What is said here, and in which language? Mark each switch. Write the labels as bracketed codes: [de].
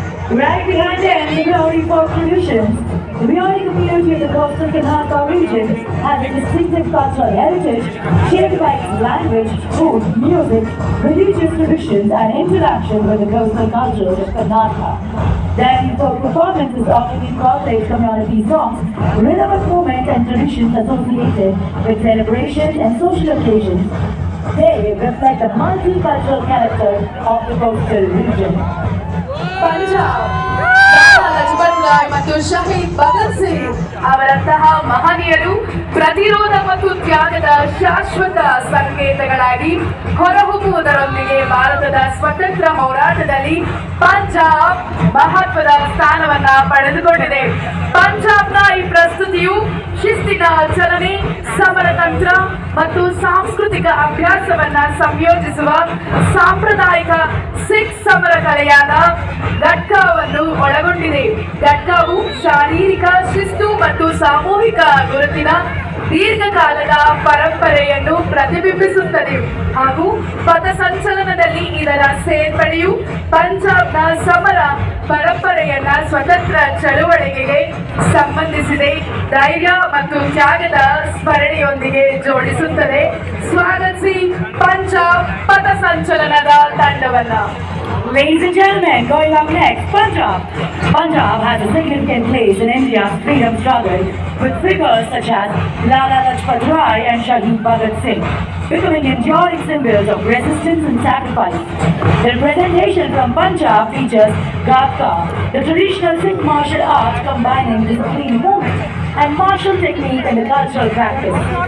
[en] Right behind them, the Bihari folk traditions. The Bihari community of the coastal Karnataka region has a distinctive cultural heritage shaped by its language, food, music, religious traditions, and interaction with the coastal cultures of Karnataka. Their folk performances often incorporate community songs, rhythmic movements, and traditions associated with celebrations and social occasions. They reflect the multicultural character of the coastal region. [kn] Punjab. Lala Lajpat Roy ಮತ್ತು ಶಹೀದ್ ಭಗತ್ ಸಿಂಗ್ ಅವರಂತಹ ಮಹನೀಯರು ಪ್ರತಿರೋಧ ಮತ್ತು ತ್ಯಾಗದ ಶಾಶ್ವತ ಸಂಕೇತಗಳಾಗಿ ಹೊರಹೊಮ್ಮುವುದರೊಂದಿಗೆ ಭಾರತದ ಸ್ವತಂತ್ರ ಹೋರಾಟದಲ್ಲಿ ಪಂಜಾಬ್ ಮಹತ್ವದ ಸ್ಥಾನವನ್ನ ಪಡೆದುಕೊಂಡಿದೆ. ಪಂಜಾಬ್ನ ಈ ಪ್ರಸ್ತುತಿಯು ಶಿಸ್ತಿನ ಚಲನೆ, ಸಮರತಂತ್ರ ಮತ್ತು ಸಾಂಸ್ಕೃತಿಕ ಅಭ್ಯಾಸವನ್ನ ಸಂಯೋಜಿಸುವ ಸಾಂಪ್ರದಾಯಿಕ ಸಿಖ್ ಸಮರ ಕಲೆಯಾದ ಗಟ್ಕಾವನ್ನು ಒಳಗೊಂಡಿದೆ. ಗಟ್ಕಾವು ಶಾರೀರಿಕ ಶಿಸ್ತು ಮತ್ತು ಸಾಮೂಹಿಕ ಗುರುತಿನ ದೀರ್ಘಕಾಲದ ಪರಂಪರೆಯನ್ನು ಪ್ರತಿಬಿಂಬಿಸುತ್ತದೆ ಹಾಗೂ ಪಥಸಂಚಲನದಲ್ಲಿ ಇದರ ಸೇರ್ಪಡೆಯು ಪಂಜಾಬ್ನ ಸಮರ ಪರಂಪರೆಯನ್ನ ಸ್ವತಂತ್ರ ಚಳುವಳಿಗೆ ಸಂಬಂಧಿಸಿದೆ ಧೈರ್ಯ ಮತ್ತು ತ್ಯಾಗದ ಸ್ಮರಣೆಯೊಂದಿಗೆ ಜೋಡಿಸುತ್ತದೆ. ಸ್ವಾಗತಿಸಿ Punjab ಪಥಸಂಚಲನದ ತಂಡವನ್ನ. [en] Ladies and gentlemen, going up next, Punjab. Punjab has a significant place in India's freedom struggle with figures such as Lala Lajpat Rai and Shahid Bhagat Singh, becoming enduring symbols of resistance and sacrifice. The representation from Punjab features Gadka, the traditional Sikh martial art combining discipline movement and martial technique in the cultural practice.